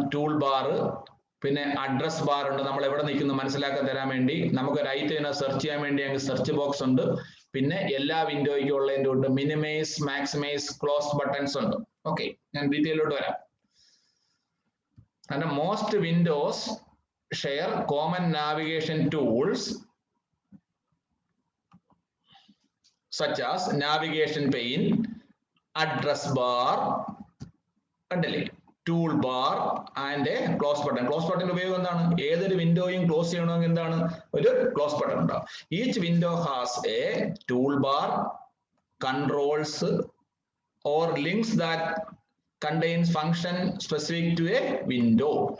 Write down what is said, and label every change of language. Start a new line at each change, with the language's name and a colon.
Malayalam: Tool bar, പിന്നെ address bar ഉണ്ട്. നമ്മൾ എവിടെ നിൽക്കുന്നു മനസ്സിലാക്കാൻ തരാൻ വേണ്ടി. നമുക്ക് ഒരു ഐറ്റം സെർച്ച് ചെയ്യാൻ വേണ്ടി അങ്ങ് സെർച്ച് ബോക്സ് ഉണ്ട്. പിന്നെ എല്ലാ വിൻഡോയ്ക്കും ഉള്ളതിൻ്റെ ഉണ്ട് മിനിമൈസ്, മാക്സിമൈസ്, ക്ലോസ് ബട്ടൺസ് ഉണ്ട്. ഓക്കെ, ഞാൻ ഡീറ്റെയിലോട്ട് വരാം.
English: And most Windows share common navigation tools such as navigation pane, address bar, tool bar and a close button.
Malayalam: Close button ഉപയോഗം എന്താണ്? ഏതൊരു വിൻഡോയും ക്ലോസ് ചെയ്യണമെങ്കിൽ എന്താണ്? ഒരു ക്ലോസ് ബട്ടൺ ഉണ്ടാവും.
English: Each window has a toolbar, controls or links that contains function specific to a window.